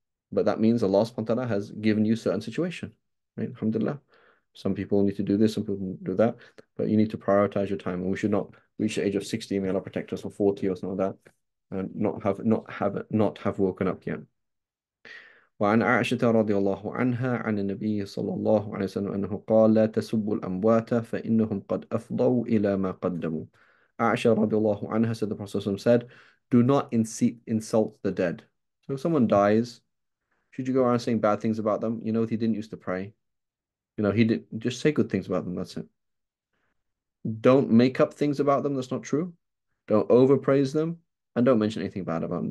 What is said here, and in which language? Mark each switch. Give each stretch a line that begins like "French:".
English: But that means Allah subhanahu wa ta'ala has given you certain situation, right? Alhamdulillah. Some people need to do this, some people do that, but you need to prioritize your time. And we should not reach the age of 60, may Allah protect us, or 40 or something like that, and not have woken up yet.
Arabic: وعن عائشة رضي الله عنها عن النبي صلى الله عليه وسلم أنه قال لا تسبوا الأموات فإنهم قد أفضوا إلى ما قدموا.
English: Aisha
Arabic: رضي الله عنها
English: said the Prophet said, do not insult the dead. So if someone dies, should you go around saying bad things about them? He didn't used to pray. He did just say good things about them. That's it. Don't make up things about them that's not true. Don't overpraise them, and don't mention anything bad about them.